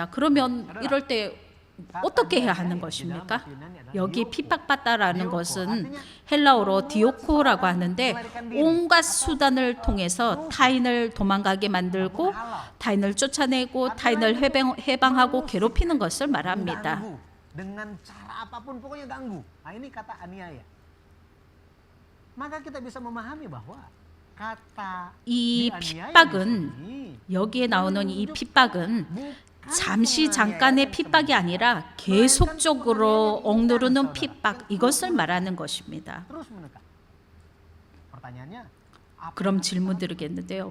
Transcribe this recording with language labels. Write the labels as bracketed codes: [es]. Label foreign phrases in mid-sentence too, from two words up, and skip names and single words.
[ko] 그러면 이럴 때 어떻게 해야 하는 것입니까? 여기 핍박받다라는 것은 헬라어로 디오코라고 하는데 온갖 수단을 통해서 타인을 도망가게 만들고 타인을 쫓아내고 타인을 해방하고 괴롭히는 것을 말합니다. [id] Dengan cara apapun pokoknya ganggu. Nah, ini kata aniaya. Maka kita bisa memahami bahwa kata [ko] 이 핍박은 여기에 나오는 이 핍박은 잠시 잠깐의 핍박이 아니라 계속적으로 억누르는 핍박, 이것을 말하는 것입니다. 그럼 질문 드리겠는데요.